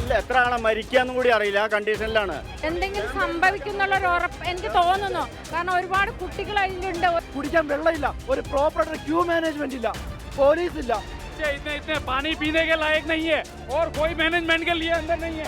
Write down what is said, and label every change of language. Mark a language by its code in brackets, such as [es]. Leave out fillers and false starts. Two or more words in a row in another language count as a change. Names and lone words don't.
[ml] എത്ര ആളെ മരിക്കാന്നും കൂടി അറിയില്ല. ആ കണ്ടീഷനിലാണ്. എന്തെങ്കിലും സംഭവിക്കുന്നുള്ളൊരു ഉറപ്പ് എനിക്ക് തോന്നുന്നു. കാരണം ഒരുപാട് കുട്ടികൾ അതിലുണ്ട്. കുടിക്കാൻ വെള്ളമില്ല, ഒരു [en] proper queue management [ml] ഇല്ല, പോലീസ് ഇല്ല. [hi] इतने पानी पीने के लायक नहीं है और कोई मैनेजमेंट के लिए अंदर नहीं है.